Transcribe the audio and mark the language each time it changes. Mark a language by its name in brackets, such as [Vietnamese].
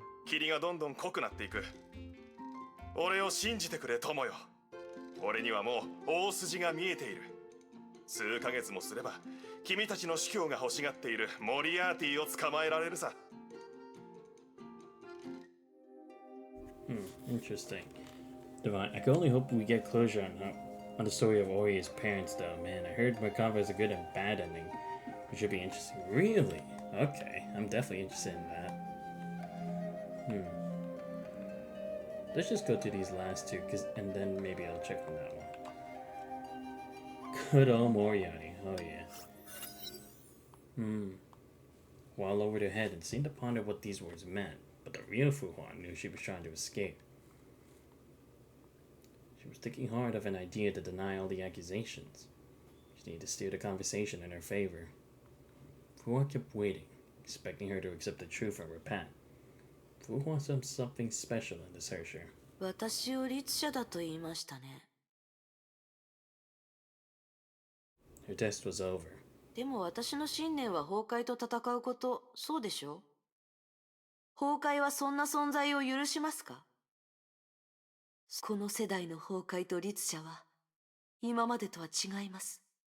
[Japanese] 霧がどんどん濃くなっていく。俺を信じてくれ友よ。俺にはもう大筋が見えている。数ヶ月もすれば君たちの司教が欲しがっているモリアーティを捕まえられるさ。 [English] Interesting. Divine, I can only hope we get closure on the story of Ori's parents, though. Man, I heard Merkava has a good and bad ending, which should be interesting. Really? Okay, I'm definitely interested in that. Let's just go through these last two, and then maybe I'll check on that one. Good old Moriarty. Oh yeah. Well over their head and seemed to ponder what these words meant, but the real Fuhuan knew she was trying to escape. She was thinking hard of an idea to deny all the accusations. She needed to steer the conversation in her favor. Fuhuan kept waiting, expecting her to accept the truth and repent. Fuhuan saw something special in this Hersher. [Japanese] 私を律者だと言いましたね。 [English] Her test was over. [Japanese] でも私の信念は崩壊と戦うこと、そうでしょ？崩壊はそんな存在を許しますか？この世代の崩壊と律者は今までとは違います。